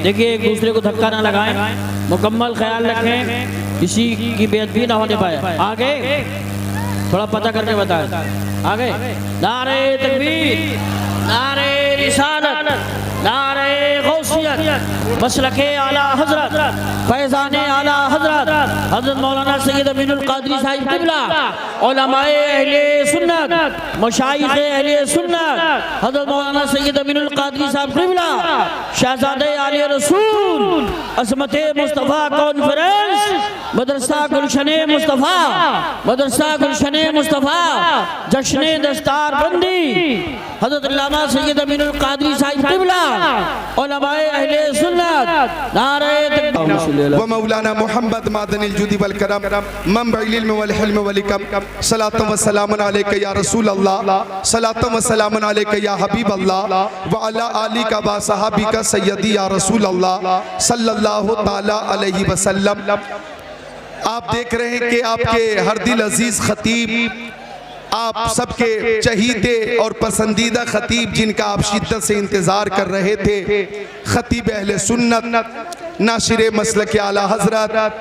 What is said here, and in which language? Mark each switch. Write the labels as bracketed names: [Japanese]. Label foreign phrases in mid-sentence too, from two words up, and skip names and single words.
[Hindi] देखिए एक दूसरे को धक्का ना लगाएं, मुकम्मल ख्याल रखें, किसी की बेअदबी ना होने पाए। आगे थोड़ा पता करके बताएं, आगे। नारे तकबीर, नारे रिसालत, नारे गौसियत, मसलके आला हजरत, फैज़ाने आला हजरत, हजरत मौलाना सैयद अमीनुल कादरी साहिब क़िबला, उलमाए अहले सुन्नत, मशाइख़े अहले सुन्नत, हजरत मौलाना सैयद अमीनुल कादरी साहिब क़िबला, शहज़ादे आले रसूल, अज़मते मुस्तफ़ा कॉन्फ्रेंस, मदरसा गुलशने मुस्तफ़ा, मदरसा गुलशने मुस्तफ़ा, जश्ने दस्तार बंदी, हजरत अल्लामा सैयद अमीनुल कादरी साहिब क़िबला, उलमाए अहले सुन्नत, नारे तकबीर [Arabic] ومولانا محمد معدن الجود والكرم منبع العلم والحلم والحكم. الصلاة والسلام عليك يا رسول الله الصلاة والسلام عليك يا حبيب الله وعلى آلك وأصحابك سيدي يا رسول الله صلى الله تعالى عليه وسلم. [Hindi] आप देख रहे हैं कि आपके हर दिल अजीज खतीब, आप सबके चहीते और पसंदीदा खतीब, जिनका आप शिद्दत से इंतज़ार कर रहे थे, खतीब अहले सुन्नत, नाशिर मसलक आला हजरत,